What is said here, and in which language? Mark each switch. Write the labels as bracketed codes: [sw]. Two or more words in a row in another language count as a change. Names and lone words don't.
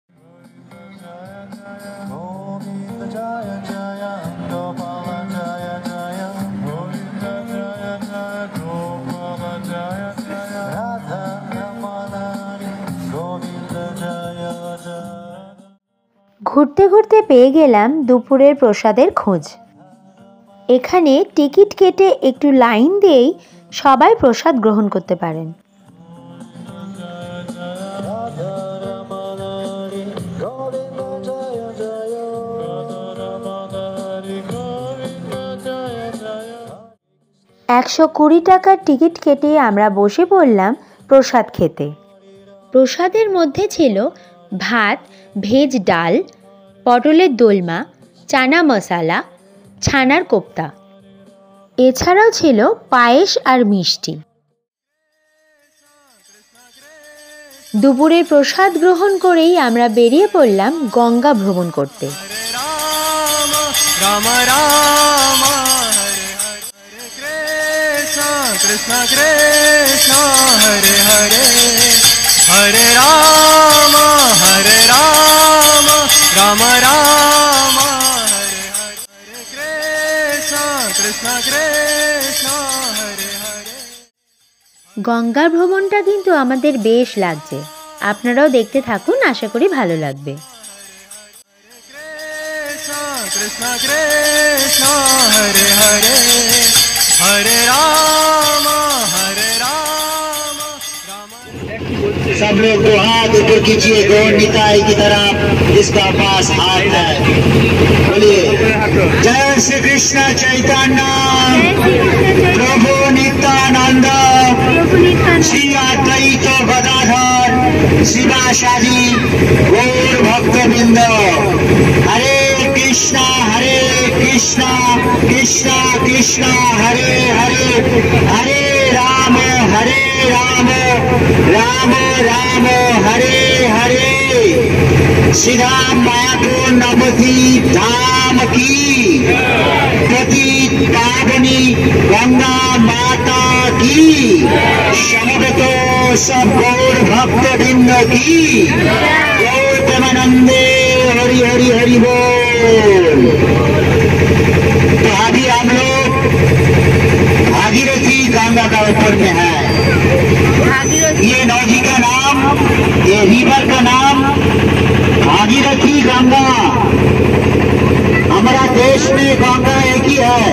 [sa] गोविन्द जय जय गोपाल जय जय गोविन्द जय जय गोपाल जय जय राधा रमण गोविन्द जय जय [bn] ঘুরতে ঘুরতে পেয়ে গেলাম দুপুরের প্রসাদের খোঁজ। এখানে টিকিট কেটে একটু লাইন দিয়েই সবাই প্রসাদ গ্রহণ করতে পারেন। [sa] राधा रमण गोविन्द जय जय राधा रमण गोविन्द जय जय [bn] 120 টাকার টিকিট কেটে আমরা বসে পড়লাম প্রসাদ খেতে। প্রসাদের মধ্যে ছিল ভাত, ভেজ ডাল, পটলের দোলমা, চানা মশালা, ছানার কোপ্তা, এছাড়াও ছিল পায়েস আর মিষ্টি। দুপুরের প্রসাদ গ্রহণ করেই আমরা বেরিয়ে পড়লাম গঙ্গা ভ্রমণ করতে। [sa] हरे राम राम हरे हरे कृष्ण कृष्ण कृष्ण हरे हरे हरे राम राम राम हरे हरे कृष्ण कृष्ण कृष्ण हरे हरे [bn] গঙ্গা ভ্রমণটা কিন্তু আমাদের বেশ লাগছে, আপনারাও দেখতে থাকুন, আশা করি ভালো লাগবে। [sa] कृष्ण कृष्ण हरे हरे हरे राम राम [hi] सब लोग दो हाथ ऊपर कीजिए गौर निताई की तरफ जिसका पास हाथ है। बोलिए जय श्री कृष्ण चैतन्य प्रभु नित्यानंद श्री अद्वैत गदाधर शिवासादि गौर भक्तवृंद। [sa] हरे कृष्णा कृष्णा कृष्णा हरे हरे हरे राम राम राम हरे हरे। [hi] सीधा मायापुर नवती धाम की पतित पावनी गंगा माता की समवेत सब गौर भक्त वृंद की गौर प्रेमानंदे हरि हरि हरि बोल। तो अभी हम लोग भागीरथी गंगा का ऊपर में है। ये नदी का नाम, ये रिवर का नाम भागीरथी गंगा। हमारा देश में गंगा एक ही है।